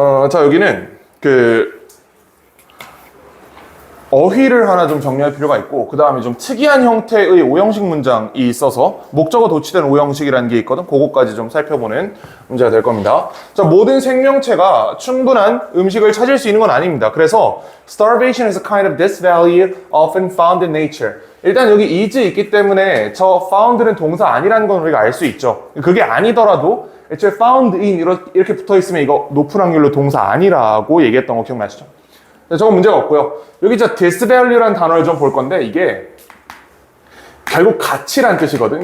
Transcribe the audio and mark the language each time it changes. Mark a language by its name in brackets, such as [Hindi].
[Korean] 자, 여기는 어휘를 하나 좀 정리할 필요가 있고 그 다음에 좀 특이한 형태의 오형식 문장이 있어서 목적어 도치된 오형식이라는 게 있거든. 그거까지 좀 살펴보는 문제가 될 겁니다. 자, 모든 생명체가 충분한 음식을 찾을 수 있는 건 아닙니다. [English] 그래서 starvation is a kind of disvalue often found in nature. [Korean] 일단 여기 is 있기 때문에 저 found는 동사 아니라는 건 우리가 알 수 있죠. 그게 아니더라도 애초에 found in 이렇게 붙어 있으면 이거 높은 확률로 동사 아니라고 얘기했던 거 기억나시죠? 저거 문제가 없고요. 여기 disvalue라는 단어를 좀 볼 건데 이게 결국 가치란 뜻이거든.